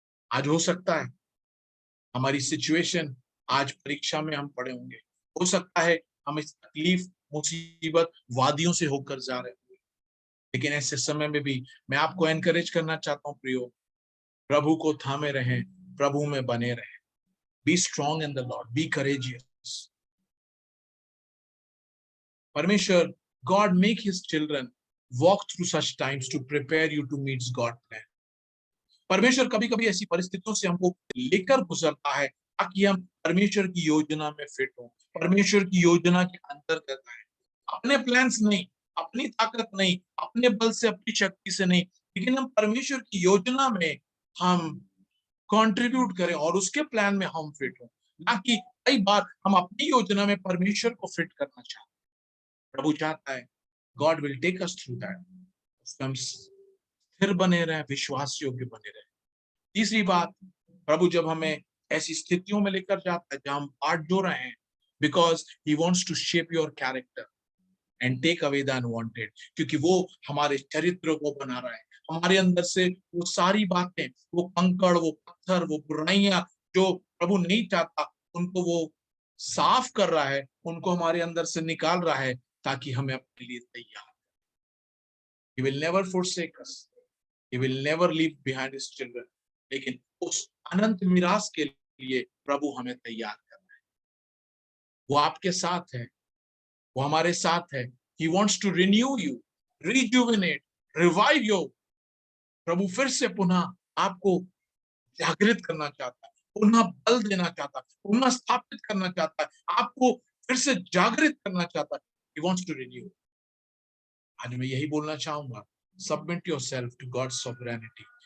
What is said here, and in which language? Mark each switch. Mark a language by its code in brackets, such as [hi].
[hi] आज हो सकता है हमारी सिचुएशन, आज परीक्षा में हम पड़े होंगे, हो सकता है हम इस तकलीफ, मुसीबत, वादियों से होकर जा रहे होंगे, लेकिन ऐसे समय में भी मैं आपको एनकरेज करना चाहता हूँ प्रियो, प्रभु को थामे रहें, प्रभु में बने रहें। [en] Be strong in the Lord, be courageous. परमेश्वर God make his children walk through such times to prepare you to meet God's plan. [hi] परमेश्वर कभी कभी ऐसी परिस्थितियों से हमको लेकर गुजरता है ताकि हम परमेश्वर की योजना में फिट हो, परमेश्वर की योजना के अंतर्गत आए। अपने प्लान्स नहीं, अपनी ताकत नहीं, अपने बल से, अपनी शक्ति से नहीं, लेकिन हम परमेश्वर की योजना में हम कंट्रीब्यूट करें और उसके प्लान में हम फिट हो। ना कि कई बार हम अपनी योजना में परमेश्वर को फिट करना चाहते हैं। प्रभु चाहता है [en] God will take us through that, [hi] हम स्थिर बने रहे, विश्वास योग्य बने रहे। तीसरी बात, प्रभु जब हमें ऐसी स्थितियों में लेकर जाता है जहां हम बाट जो रहे हैं, [en] because he wants to shape your character and take away the unwanted, [hi] क्योंकि वो हमारे चरित्र को बना रहा है। हमारे अंदर से वो सारी बातें, वो कंकड़, वो पत्थर, वो बुराइयां जो प्रभु नहीं चाहता, उनको वो साफ कर रहा है, उनको हमारे अंदर से निकाल रहा है ताकि हमें अपने लिए तैयार। [en] He will never forsake us. He will never leave behind his children. [hi] लेकिन उस अनंत मिरास के लिए प्रभु हमें तैयार कर रहा है। वो आपके साथ है, वो हमारे साथ है। [en] He wants to renew you, rejuvenate, revive you. [hi] प्रभु फिर से पुनः आपको जागृत करना चाहता है, पुनः बल देना चाहता है, पुनः स्थापित करना चाहता है, आपको फिर से जागृत करना चाहता है। [en] He wants to renew. [hi] आज मैं यही बोलना चाहूंगा, [en] submit yourself to God's sovereignty.